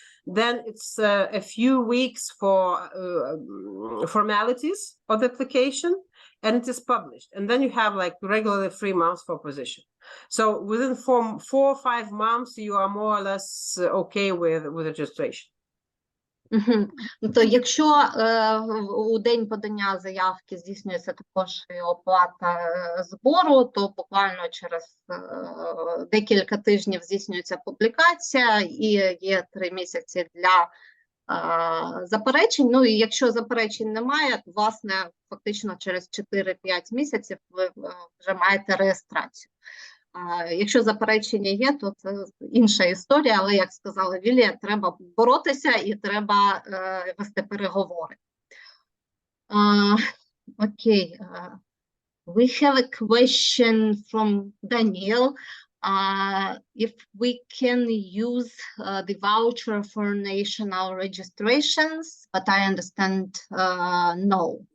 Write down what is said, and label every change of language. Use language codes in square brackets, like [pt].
[en] Then it's a few weeks for formalities of the application, and it is published. And then you have like regularly 3 months for position. So within 4 or 5 months, you are more or less okay with registration. [uk] То якщо у день подання заявки здійснюється також і оплата збору, то буквально через декілька тижнів здійснюється публікація і є 3 місяці для заперечень. Ну і якщо заперечень немає, то, власне, фактично через 4-5 місяців ви вже маєте реєстрацію. Якщо заперечення є, то це інша історія, але, як сказала Вілія, треба боротися і треба вести переговори. [en] Окей. We have a question from Daniel. if we can use the voucher for national registrations, but I understand no.